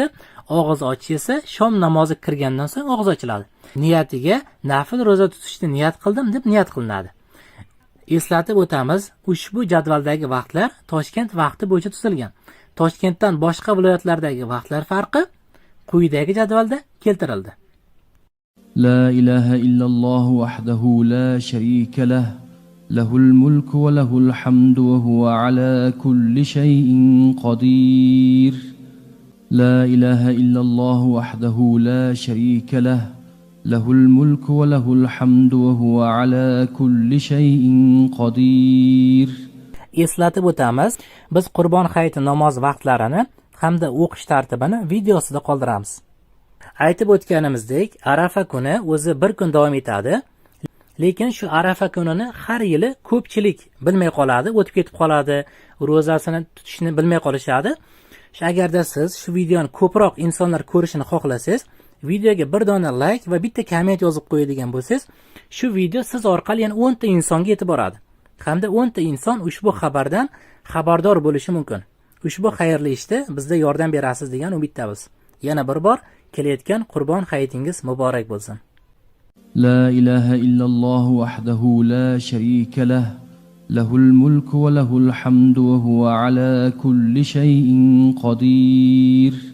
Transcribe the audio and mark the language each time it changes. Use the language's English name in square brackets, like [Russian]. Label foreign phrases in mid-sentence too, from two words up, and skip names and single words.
[Uzbek] Og'iz ochish esa shom namozi kirgandan so'ng og'iz ochiladi. Niyatiga nafl ro'za tutishni niyat qildim deb niyat qilinadi. Eslatib o'tamiz, ushbu jadvaldagi vaqtlar Toshkent vaqti bo'yicha tuzilgan. Toshkentdan boshqa viloyatlardagi vaqtlar farqi quyidagi jadvalda keltirildi. [Arabic] لا إله إلا الله وحده لا شريك له له الملك وله الحمد وهو على كل شيء قدير لا إله إلا الله وحده لا شريك له له الملك وله الحمد وهو على كل شيء قدير. [Uzbek] Eslatib o'tamiz, biz Qurbon hayiti namoz vaqtlarini hamda o'qish tartibini videosida qoldiramiz. Aytib o'tganimizdek, Arafa kuni o'zi bir kun davom etadi. Lekin shu Arafa kunini har yili ko'pchilik bilmay qoladi, o'tib ketib qoladi, ro'zasini tutishni bilmay qolishadi. Agarda siz shu videoni ko'proq insonlar ko'rishini xohlasangiz, videoga bir dona like va bitta komment yozib qo'yadigan bo'lsangiz, shu video siz orqali yana 10 ta insonga yetib boradi. Hamda 10 ta inson ushbu xabardan xabardor bo'lishi mumkin. Ushbu xayrli ishda bizga yordam berasiz degan umiddamiz. Yana bir bor kelayotgan Qurbon hayitingiz muborak bo'lsin. [Arabic] لا إله إلا الله وحده لا شريك له له الملك وله الحمد وهو على كل شيء قدير.